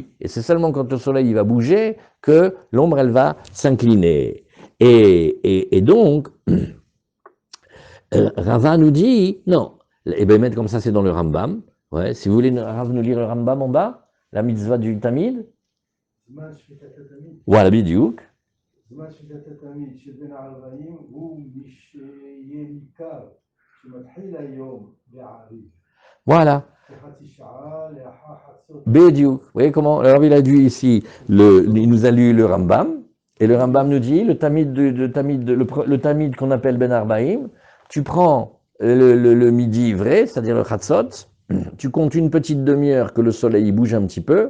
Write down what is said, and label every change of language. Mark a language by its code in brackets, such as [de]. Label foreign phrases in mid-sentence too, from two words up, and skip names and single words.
[fr] Et c'est seulement quand le soleil il va bouger que l'ombre elle va s'incliner. Et donc, Rava nous dit, non, et bien mettre comme ça c'est dans le Rambam. Ouais, si vous voulez Rav nous lire le Rambam en bas, la mitzvah du Tamid. Voilà, bidiouk. [he] זמן שביתת התמיד שבין הערביים הוא שיהיה ניכר שמתחיל היום בערב. [fr] Voilà. [he] כחצי שעה לאחר חצות. [fr] Bidiouk. Vous voyez comment? Alors il a dit ici, il nous a lu le Rambam, et le Rambam nous dit, le Tamid qu'on appelle [he] בין הערביים, [fr] tu prends le midi vrai, c'est-à-dire le Chatzot, tu comptes une petite demi-heure que le soleil bouge un petit peu.